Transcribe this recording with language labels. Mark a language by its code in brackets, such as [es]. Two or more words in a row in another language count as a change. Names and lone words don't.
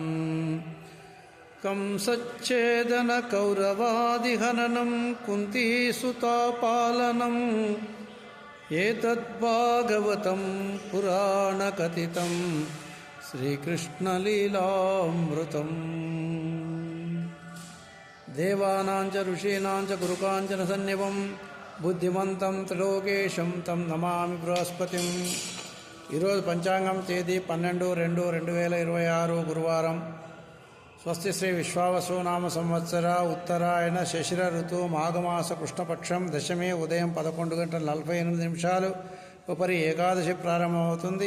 [sa] कंसच्छेदनकौरवादिहननं कुन्तीसुतापालनं एतद्भागवतं पुराणकथितं श्रीकृष्णलीलामृतं देवानां च ऋषीणां च गुरुकाञ्चनसन्निभं बुद्धिमन्तं त्रिलोकेशं तं नमामि बृहस्पतिं। [te] ఈరోజు పంచాంగం తేదీ 12/2/2026 గురువారం. స్వస్తి శ్రీ విశ్వావసునామ సంవత్సర ఉత్తరాయణ శశిర ఋతువు మాఘమాస కృష్ణపక్షం దశమి ఉదయం 11:48 ఉపరి ఏకాదశి ప్రారంభమవుతుంది.